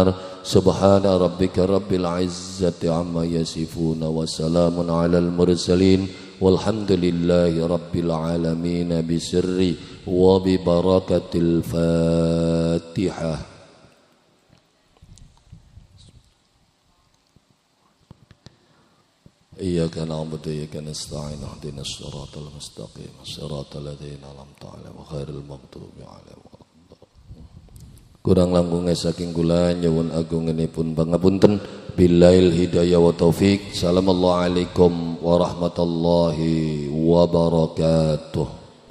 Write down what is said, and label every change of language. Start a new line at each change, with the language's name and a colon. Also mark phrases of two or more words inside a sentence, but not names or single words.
Arabic: سبحان ربك رب العزة عما يصفون وسلام على المرسلين والحمد لله رب العالمين بسر وببركة الفاتحة. إياك نعبد وإياك نستعين اهدنا الصراط المستقيم صراط الذين أنعمت عليهم غير المغضوب عليهم ولا الضالين.
Javanese: Kurang langkungnya saking kula nyuwun agungenipun pangapunten.
Arabic: بالله الهداية والتوفيق. السلام عليكم ورحمة الله وبركاته.